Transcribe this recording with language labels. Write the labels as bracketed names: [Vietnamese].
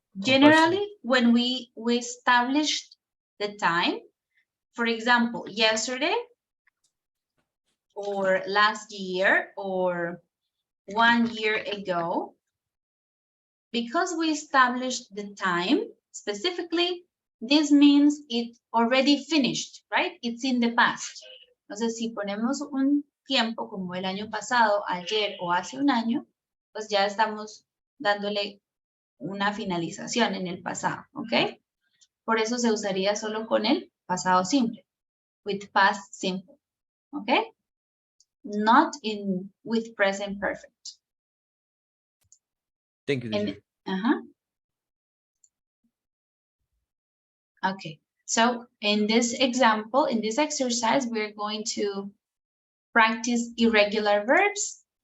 [English] generally, when we established the time, for example, yesterday, or last year, or 1 year ago, because we established the time specifically, this means it already finished, right? It's in the past. [Spanish] Entonces, si ponemos un tiempo como el año pasado, ayer o hace un año, pues ya estamos dándole una finalización en el pasado, ¿ok? Por eso se usaría solo con el pasado simple, [English] with past simple, [Spanish] ¿ok? [English] Not with present perfect. Thank you, teacher. Okay, so in this example, in this exercise, we're going to practice irregular verbs.